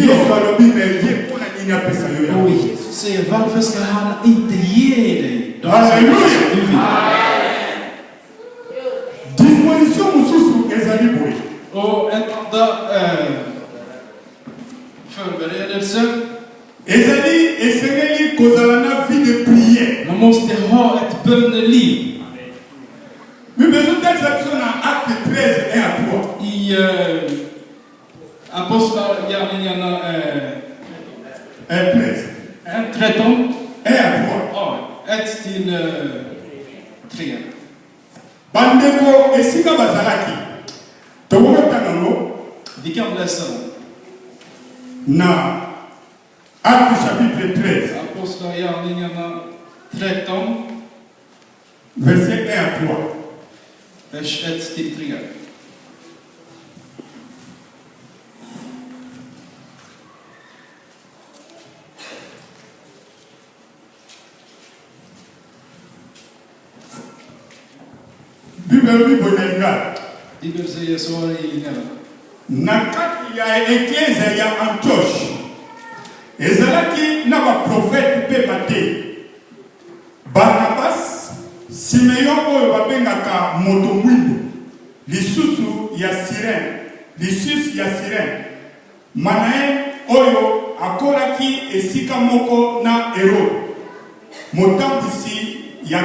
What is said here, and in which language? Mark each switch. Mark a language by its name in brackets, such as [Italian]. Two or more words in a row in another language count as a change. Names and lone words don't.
[Lingala] yesu [Swedish] har. [Lingala] alobi me ye mpona nini apesa yo [Swedish] Och [Lingala] yango. [Swedish] Jesus säger, varför ska han inte ge dig de Halleluja. saker som du vill? [Lingala] disposition mosusu ezali boye [Swedish] Och en andra förberedelse. [Lingala] ezali esengeli kozala na [French] vie de prière. [Swedish] Man måste ha ett böneliv. [Lingala] bible ezotalisa biso na acte 13 1 à 3 [Swedish] I Apostlagärningarna 13 13, [French] 1 à 3 [Swedish] ja, 1 till 3. [Lingala] bandeko esika bazalaki tokokotanga ngo [Swedish] Vi kan läsa den. [Lingala] na [French] acte chapitre 13 [Swedish] Apostlagärningarna 13, [French] verset 1 à 3 [Swedish] vers 1 till 3. [Lingala] bible elobi boye na lingala [Swedish] Bibeln säger så här i Lingala. [Lingala] na kati ya eklese ya antioche ezalaki na baprofete mpe bate barnabas simeon oyo babengaka moto mwindo lisusu ya sirene lisusu ya sirene manaye oyo akolaki esika moko na herode motambwisi ya